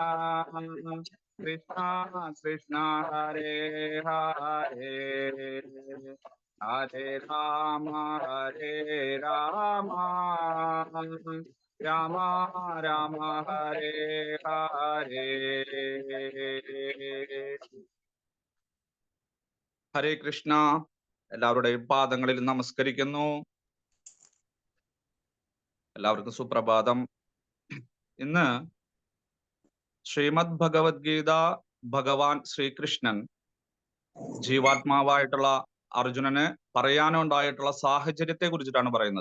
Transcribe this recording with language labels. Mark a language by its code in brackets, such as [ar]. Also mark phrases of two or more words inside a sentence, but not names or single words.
[sa] कृष्णा हरे हरे हरे राम राम राम हरे हरे ഹരേ കൃഷ്ണ. [ml] എല്ലാവരുടെയും പാദങ്ങളിൽ നമസ്കരിക്കുന്നു. എല്ലാവർക്കും സുപ്രഭാതം. ഇന്ന് ശ്രീമദ് ഭഗവത്ഗീത ഭഗവാൻ ശ്രീകൃഷ്ണൻ ജീവാത്മാവായിട്ടുള്ള അർജുനന് പറയാനുണ്ടായിട്ടുള്ള സാഹചര്യത്തെ കുറിച്ചിട്ടാണ് പറയുന്നത്.